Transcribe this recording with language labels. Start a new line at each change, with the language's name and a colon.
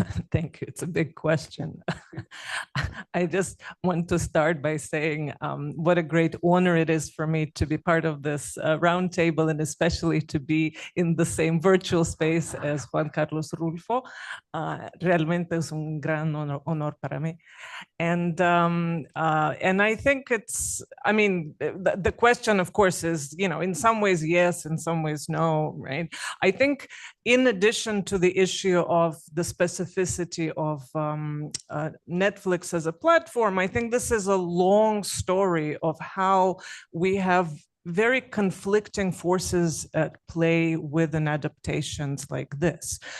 English: Thank you. It's a big question. I just want to start by saying what a great honor it is for me to be part of this roundtable, and especially to be in the same virtual space as Juan Carlos Rulfo.
Spanish: Realmente es un gran honor para mí.
English: And I think the question, of course, is, in some ways, yes, in some ways, no, right? I think in addition to the issue of the specificity of Netflix as a platform, I think this is a long story of how we have very conflicting forces at play within adaptations like this.